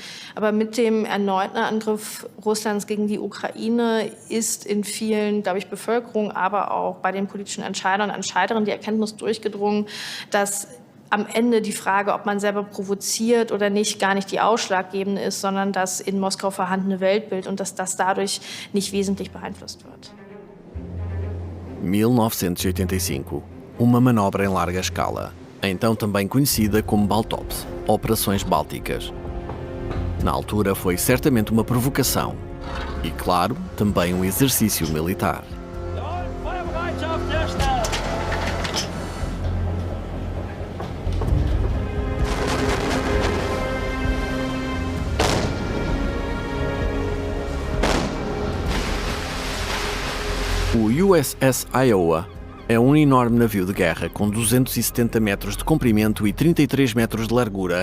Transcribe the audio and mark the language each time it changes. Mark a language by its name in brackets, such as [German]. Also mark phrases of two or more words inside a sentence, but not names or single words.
[German] Aber mit dem erneuten Angriff Russlands gegen die Ukraine ist in vielen, glaube ich, Bevölkerung, aber auch bei den politischen Entscheidern und Entscheiderinnen die Erkenntnis durchgedrungen, dass am Ende die Frage, ob man selber provoziert oder nicht, gar nicht die ausschlaggebende ist, sondern das in Moskau vorhandene Weltbild und dass das dadurch nicht wesentlich beeinflusst wird. [Portuguese] 1985, uma manobra em larga escala, então também conhecida como Baltops, Operações Bálticas. Na altura foi certamente uma provocação e, claro, também um exercício militar. O USS Iowa é um enorme navio de guerra com 270 metros de comprimento e 33 metros de largura.